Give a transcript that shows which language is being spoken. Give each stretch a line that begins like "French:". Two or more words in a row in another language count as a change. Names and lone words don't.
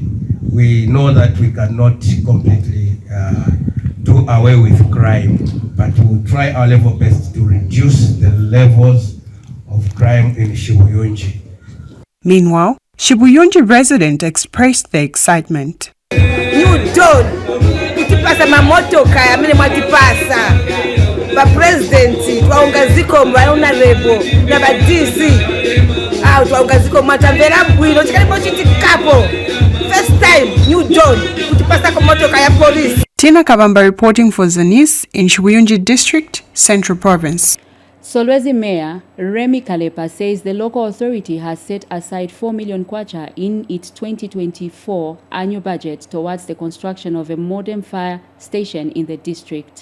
English: We know that we cannot completely do away with crime, but we'll try our level best to reduce the levels of crime in Shibuyunji. Meanwhile, Shibuyunji residents expressed their excitement. New Dawn,
Nyanja: kutipasa mamotoka ya mine mwatipasa ba presidenti twaungaziko mwaunarebo na ba DC twaungaziko mwatambera bwino chikalipo chitikapo
English: first time
Nyanja: New Dawn kutipasa kwa motoka ya police.
English: Tina Kabamba reporting for Zanis in Ino District, Central Province. Solwezi Mayor Remy Kalepa says the local authority has set aside 4 million kwacha in its 2024 annual budget towards the construction of a modern fire station in the district.